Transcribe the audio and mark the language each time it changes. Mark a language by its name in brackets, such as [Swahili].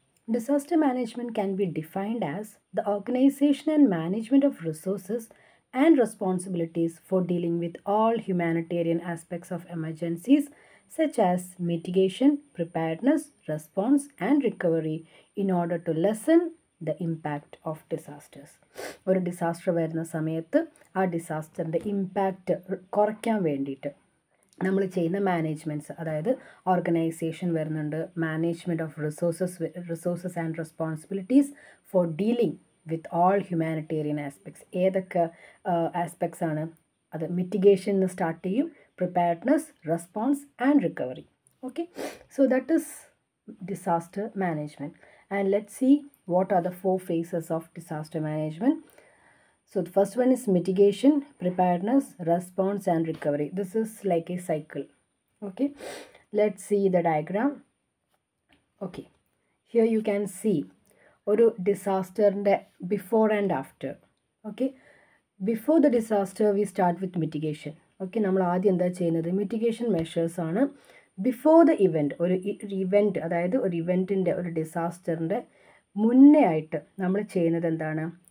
[English] Disaster management can be defined as the organization and management of resources and responsibilities for dealing with all humanitarian aspects of emergencies such as mitigation, preparedness, response, and recovery in order to lessen the impact of disasters. [Malayalam] ഒരു disaster വരുന്ന സമയത്ത് ആ ഡിസാസ്റ്ററിൻ്റെ impact കുറയ്ക്കാൻ വേണ്ടിയിട്ട് നമ്മൾ ചെയ്യുന്ന management's, അതായത് organisation വരുന്നുണ്ട്, [English] Management of resources and responsibilities for dealing with all humanitarian aspects. [Malayalam] ഏതൊക്കെ ആസ്പെക്ട്സ് ആണ് അത്? മിറ്റിഗേഷൻ സ്റ്റാർട്ട് ചെയ്യും, preparedness, response and recovery. [English] Okay, so that is disaster management. And let's see what are the 4 phases of disaster management. So the first one is mitigation, preparedness, response and recovery. This is like a cycle. Okay, let's see the diagram. Okay, here you can see [Malayalam] ഒരു ഡിസാസ്റ്ററിൻ്റെ [English] Before and after. Okay, before the disaster we start with mitigation. [Malayalam] Okay, നമ്മൾ ആദ്യം എന്താ ചെയ്യുന്നത്? Mitigation measures ആണ്. [English] before the event, [Malayalam] ഒരു event, അതായത് ഒരു ഇവൻറ്റിൻ്റെ, ഒരു ഡിസാസ്റ്ററിൻ്റെ മുന്നേ ആയിട്ട് നമ്മൾ ചെയ്യുന്നത് എന്താണ്?